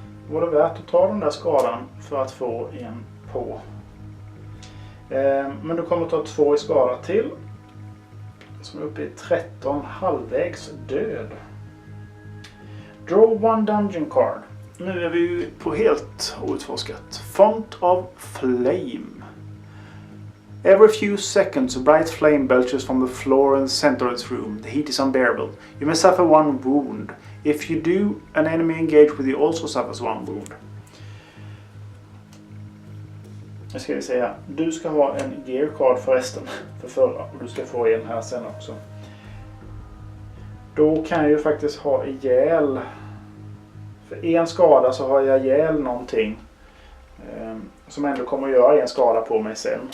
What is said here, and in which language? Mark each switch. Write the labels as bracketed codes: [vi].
[sv] Var det värt att ta den där skadan för att få en på. Men du kommer att ta 2 i skada till. Som är uppe i 13, halvvägs död. [en] Draw one dungeon card. [sv] Nu är vi ju på helt outforskat. [en] Font of Flame. Every few seconds a bright flame belches from the floor in the center of its room. The heat is unbearable. You may suffer one wound. If you do, an enemy engaged with you also suffers one wound. [sv] Nu ska vi säga, du ska ha en gear card förresten för förra och du ska få en här sen också. Då kan jag ju faktiskt ha ihjäl. För en skada så har jag ihjäl någonting som ändå kommer att göra en skada på mig sen.